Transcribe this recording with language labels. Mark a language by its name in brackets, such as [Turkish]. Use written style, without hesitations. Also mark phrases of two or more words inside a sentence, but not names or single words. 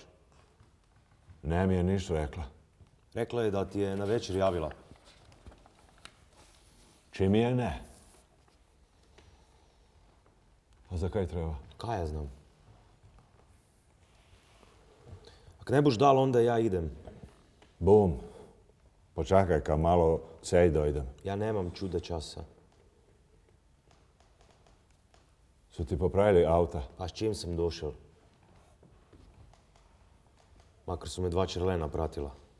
[Croatian] Ne mi je ništa rekla. Rekla je da ti je na večer javila. Če mi je ne. A za kaj treba? Kaj ja znam? Ak ne boš dal, onda ja idem. Bum. Počakaj, ka malo sej dojdem. Ja nemam čuda časa. Su ti popravili auta? Pa s čim sam došel? Makar su me 2 čerlena pratila.